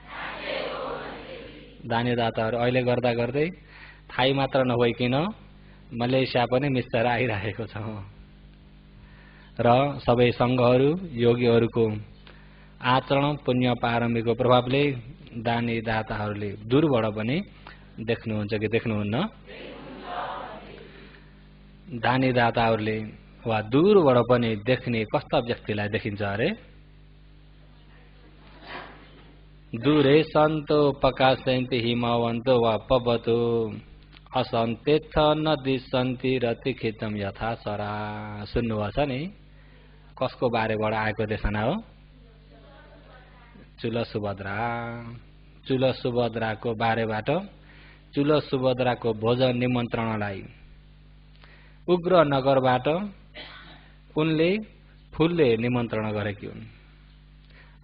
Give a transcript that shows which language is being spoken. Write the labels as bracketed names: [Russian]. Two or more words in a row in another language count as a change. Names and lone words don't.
[Nepali] दानीदाताहरु अहिले गर्दा गर्दै थाई मात्र नभइकिन मलेसिया पनि मिस्टर आइरहेको छ र सबै संघहरु योगीहरुको आचरण पुण्य पारमीको प्रभावले दानीदाताहरुले दूरबाट पनि देख्नुहुन्छ कि देख्नुहुन्न? दानीदाताहरुले वा दूरबाट पनि देख्ने कस्ता व्यक्तिलाई देखिन्छ अरे? [Pali] दूरे सन्तो पकासन्ति हिमवन्तो वा पवतो असन्तेथ नदी सन्ति रतिखितम यथा सरा। [Nepali] सुन्नुभएको छ नि? कसको बारेबाट आएको देशना हो? चुल सुभद्राको बारेबाट चुल सुभद्राको भोजन निमन्त्रणालाई उग्र नगरबाट उनले फूलले निमन्त्रणा गरेकी हुन्